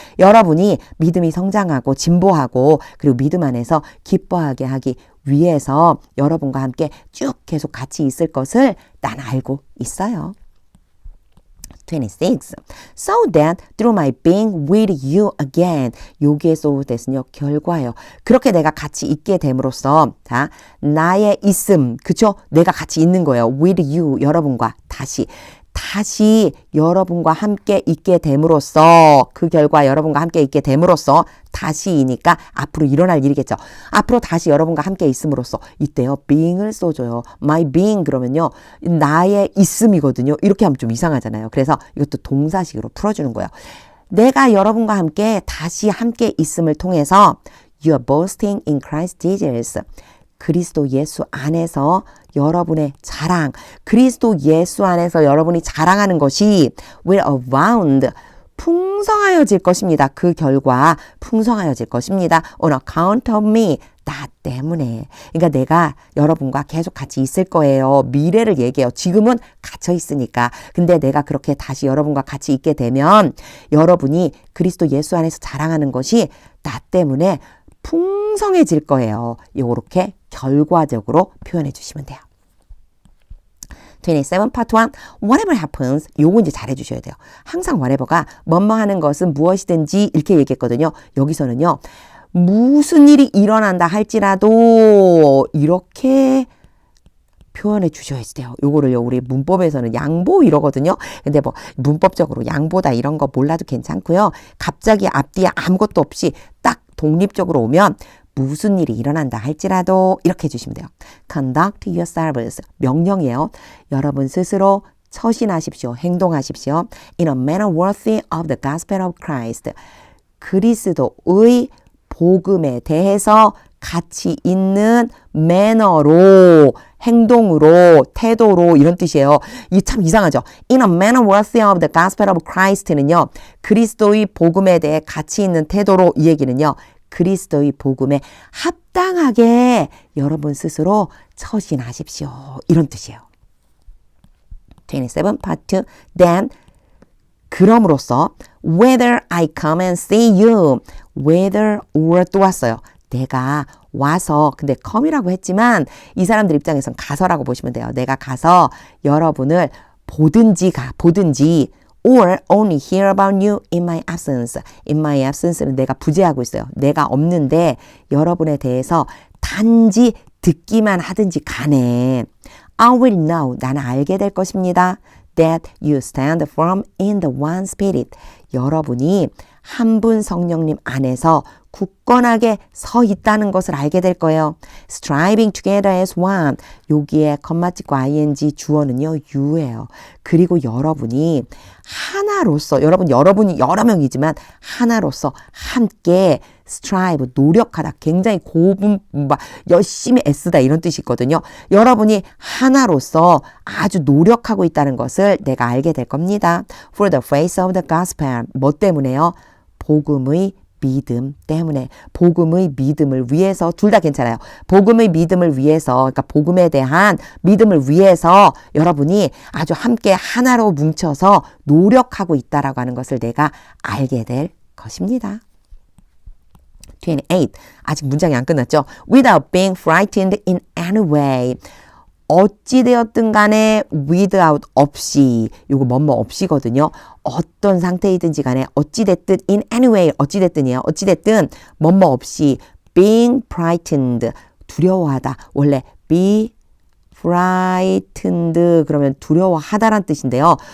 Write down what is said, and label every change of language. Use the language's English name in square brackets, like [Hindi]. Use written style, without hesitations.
[Korean] 여러분이 믿음이 성장하고 진보하고 그리고 믿음 안에서 기뻐하게 하기 위해서 여러분과 함께 쭉 계속 같이 있을 것을 난 알고 있어요. 26. [English] So that through my being with you again. [Korean] 여기에서 됐으요 결과예요. 그렇게 내가 같이 있게 됨으로써 자 나의 있음 그쵸? 내가 같이 있는 거예요. with you 여러분과 다시 여러분과 함께 있게 됨으로써 그 결과 여러분과 함께 있게 됨으로써 다시이니까 앞으로 일어날 일이겠죠. 앞으로 다시 여러분과 함께 있음으로써 이때요. being을 써줘요. my being 그러면요. 나의 있음이거든요. 이렇게 하면 좀 이상하잖아요. 그래서 이것도 동사식으로 풀어주는 거예요. 내가 여러분과 함께 다시 함께 있음을 통해서 [English] you are boasting in Christ Jesus. [Korean] 그리스도 예수 안에서 여러분의 자랑, 그리스도 예수 안에서 여러분이 자랑하는 것이 [English] will abound, [Korean] 풍성하여질 것입니다. 그 결과 풍성하여질 것입니다. [English] On account of me, [Korean] 나 때문에. 그러니까 내가 여러분과 계속 같이 있을 거예요. 미래를 얘기해요. 지금은 갇혀 있으니까. 근데 내가 그렇게 다시 여러분과 같이 있게 되면 여러분이 그리스도 예수 안에서 자랑하는 것이 나 때문에 풍성해질 거예요. 요렇게 결과적으로 표현해 주시면 돼요. 27 part 1 [English] whatever happens [Korean] 요거 이제 잘해 주셔야 돼요. 항상 whatever가 뭐뭐 하는 것은 무엇이든지 이렇게 얘기했거든요. 여기서는요. 무슨 일이 일어난다 할지라도 이렇게 표현해 주셔야지 돼요. 요거를요, 우리 문법에서는 양보 이러거든요. 근데 뭐 문법적으로 양보다 이런 거 몰라도 괜찮고요. 갑자기 앞뒤에 아무것도 없이 딱 독립적으로 오면 무슨 일이 일어난다 할지라도 이렇게 해주시면 돼요. [English] Conduct yourselves. [Korean] 명령이에요. 여러분 스스로 처신하십시오. 행동하십시오. [English] In a manner worthy of the gospel of Christ. [Korean] 그리스도의 복음에 대해서 가치 있는 매너로, 행동으로, 태도로 이런 뜻이에요. 이 참 이상하죠. [English] In a manner worthy of the gospel of Christ는요. [Korean] 그리스도의 복음에 대해 가치 있는 태도로 이 얘기는요. 그리스도의 복음에 합당하게 여러분 스스로 처신하십시오. 이런 뜻이에요. 27 part 2. [English] Then [Korean] 그럼으로써 [English] whether I come and see you, whether or [Korean] 또 왔어요. 내가 와서, 근데 come이라고 했지만 이 사람들 입장에선 가서라고 보시면 돼요. 내가 가서 여러분을 보든지 [English] or only hear about you in my absence. [Korean] In my absence는 내가 부재하고 있어요. 내가 없는데 여러분에 대해서 단지 듣기만 하든지 간에 [English] I will know. [Korean] 나는 알게 될 것입니다. [English] That you stand firm in the one spirit. [Korean] 여러분이 한 분 성령님 안에서 굳건하게 서 있다는 것을 알게 될 거예요. [English] Striving together as one. [Korean] 여기에 컴마찍고 ing 주어는요. you예요. 그리고 여러분이 하나로서 여러분이 여러 명이지만 하나로서 함께 strive, 노력하다. 굉장히 열심히 애쓰다 이런 뜻이 있거든요. 여러분이 하나로서 아주 노력하고 있다는 것을 내가 알게 될 겁니다. [English] For the face of the gospel. [Korean] 뭐 때문에요? 복음의 믿음 때문에. 복음의 믿음을 위해서, 둘 다 괜찮아요. 복음의 믿음을 위해서, 그러니까 복음에 대한 믿음을 위해서 여러분이 아주 함께 하나로 뭉쳐서 노력하고 있다라고 하는 것을 내가 알게 될 것입니다. 28. 아직 문장이 안 끝났죠? [English] Without being frightened in any way. [Korean] 어찌되었든 간에 without 없이, 요거 뭐뭐 없이거든요. 어떤 상태이든지 간에 어찌됐든 in any way, 어찌됐든이에요. 어찌됐든 뭐뭐 없이 being frightened, 두려워하다. 원래 be frightened 그러면 두려워하다란 뜻인데요.